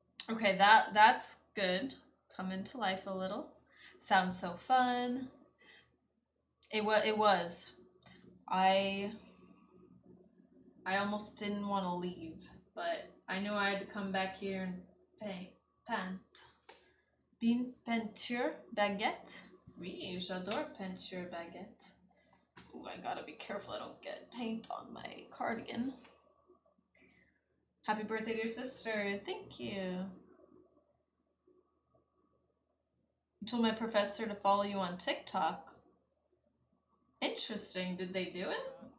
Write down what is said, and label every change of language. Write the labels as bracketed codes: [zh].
[en] Okay, that's good. Come into life a little. Sounds so fun. It was. I almost didn't want to leave, but I knew I had to come back here and paint. [fr] Bean peinture baguette. Oui, j'adore peinture baguette. [en] Ooh, I gotta be careful I don't get paint on my cardigan. Happy birthday to your sister. Thank you. You told my professor to follow you on TikTok. Interesting. Did they do it?